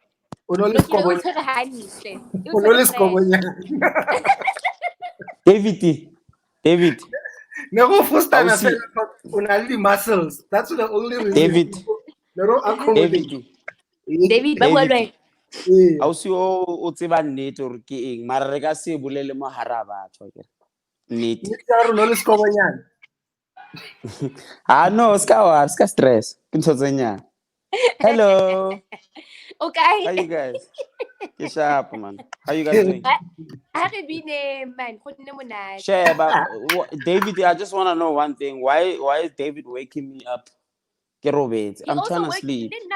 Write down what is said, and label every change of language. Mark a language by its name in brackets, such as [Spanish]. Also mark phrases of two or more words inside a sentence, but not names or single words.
[English] David. Never first time I said only muscles. That's the only reason. David, [Southern Sotho] ba bua lwe. Au si o tseba nnete hore ke eng mara re ka se bolele mo hara batho ke nnete. No, ska stress. Ke ntho tse nyane. [English] Hello. Okay. How you guys? Get sharp, man. How you guys doing? Share, but David, I just want to know one thing. Why is David waking me up? I'm trying to sleep.